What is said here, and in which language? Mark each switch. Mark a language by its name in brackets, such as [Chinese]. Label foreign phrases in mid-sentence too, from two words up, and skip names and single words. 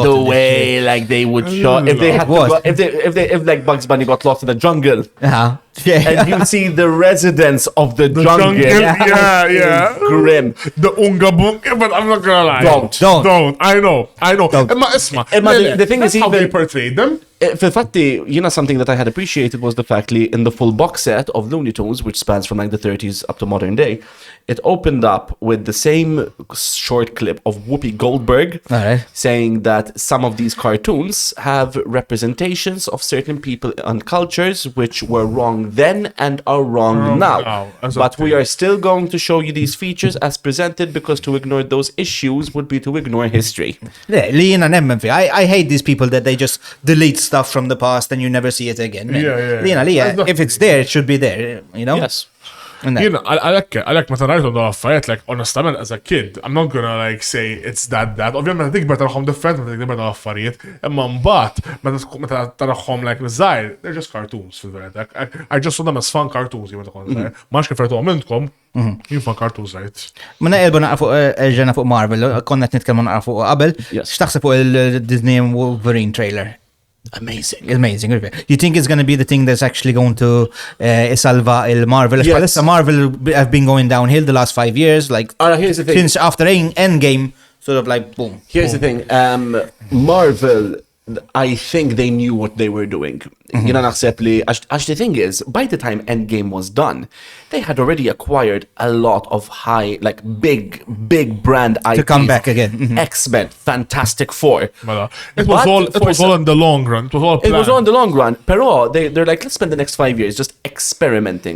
[English] The way like they would show if they had to go, if like Bugs Bunny got lost in the jungle. And you see the residents of the jungle. Yeah. Grim. The Unga Bunga, but I'm not gonna lie. Don't. I know. The thing is, how they portrayed them. Fil-fatti, something that I had appreciated was the fact that in the full box set of Looney Tunes, which spans from like the 30s up to modern day, it opened up with the same short clip of Whoopi Goldberg saying that some of these cartoons have representations of certain people and cultures which were wrong then and are wrong now. But we are still going to show you these features as presented because to ignore those issues would be to ignore history. I hate these people that they just delete stuff from the past and you never see it again. If it's there, it should be there, Yes. I like [Maltese] meta rajtu da affarijiet, [English] like honestament as a kid, I'm not gonna like say it's that. [Maltese] Ovvjament meta tikber taraħom different, meta tikber da affarijiet, imma mbagħad meta taraħom like żgħar, [English] they're just cartoons [Maltese] fil-verità. [English] I just saw them as fun cartoons [Maltese] meta kont żgħar. M'għandx kif rajtuhom intkom, jien [English] fun cartoons right. [Maltese] Minna qelbu naqa' fuq Marvel, konna qed nitkellmu naqa' fuq qabel. X'taħseb fuq il-Disney Wolverine trailer? [English] Amazing. You think it's going to be the thing that's actually going to salva il-Marvel? Yes. Marvel have been going downhill the last 5 years. Like, here's the thing. Since after Endgame, sort of like, boom. Here's the thing. Marvel, I think they knew what they were doing. [Maltese] Naħseb li, għax [English] the thing is, by the time Endgame was done, they had already acquired a lot of big brand IPs. To come back again. X-Men, Fantastic Four. It was all in the long run. It was all in the long run. Pero they're like, let's spend the next 5 years just experimenting.